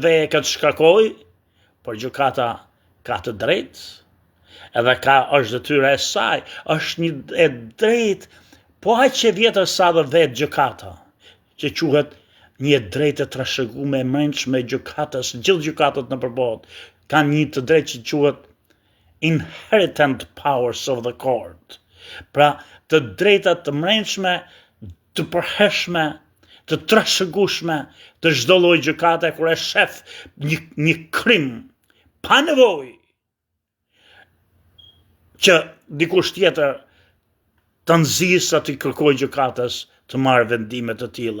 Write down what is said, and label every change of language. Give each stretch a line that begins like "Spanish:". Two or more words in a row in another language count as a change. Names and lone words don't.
Albanian: veje, këtë shkarkoj, por gjykata ka të drejtë, edhe është detyra e saj, është një e drejtë, po aq që vjetër sa dhe vetë gjykata, që quhet një drejtë e trashëguar e mbrëmshme e gjykatës, gjithë gjykatat në përbot kanë një të drejtë që quhet
English: inherent powers of the court.
Albanian: Pra, të drejtat të mbrëmshme, të përhershme, të trashëgueshme të çdo lloji gjykate kur e shef një krim pa nevojë që dikush tjetër të nxisë aty kërkoj gjykatës të marrë vendime të tilla.